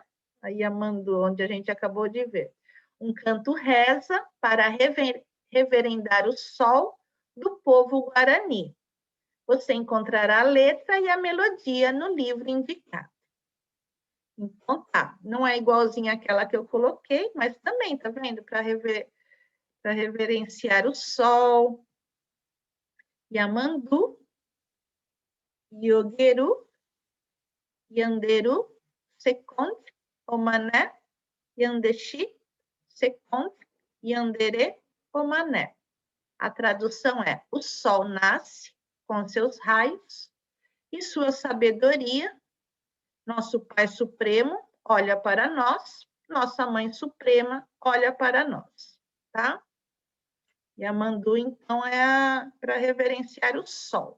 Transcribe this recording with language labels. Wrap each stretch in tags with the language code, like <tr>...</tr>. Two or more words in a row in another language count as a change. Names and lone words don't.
<pt>A Yamandu, onde a gente acabou de ver. Um canto reza para reverendar o sol do povo Guarani. Você encontrará a letra e a melodia no livro indicado. Então tá, não é igualzinha àquela que eu coloquei, mas também, tá vendo? Para reverenciar o sol.</pt> <gn>Yamandu, Yogeru, Yanderu, Seconde, Omané, Yandeshi, Seconde, Yandere, Omané.</gn> <pt>A tradução é: o sol nasce com seus raios e sua sabedoria. Nosso Pai Supremo olha para nós, nossa Mãe Suprema olha para nós, tá? Yamandu, então, é para reverenciar o sol.</pt>